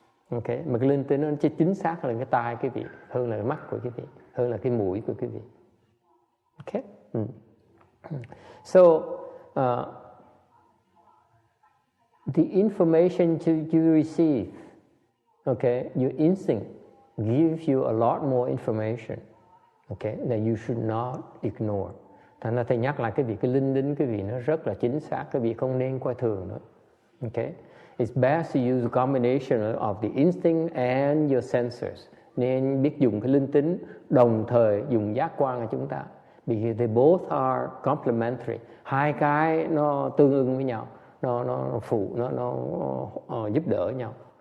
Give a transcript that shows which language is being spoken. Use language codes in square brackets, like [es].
[vi] Okay, mà cái linh tính nó chính xác hơn cái tai quý vị, hơn là cái mắt của quý vị, hơn là cái mũi của quý vị. Okay. [en] So the information you receive, okay, your instinct gives you a lot more information, okay, that you should not ignore. [vi] Thành ra thầy nhắc lại cái vị cái linh đính, cái vị nó rất là chính xác, cái vị không nên coi thường nữa. Okay? [en] It's best to use a combination of the instinct and your sensors. [vi] Nên biết dùng cái linh tính đồng thời dùng giác quan của chúng ta. [en] Because they both are complementary. [vi] Hai cái nó tương ưng với nhau, nó phụ, nó giúp đỡ nhau.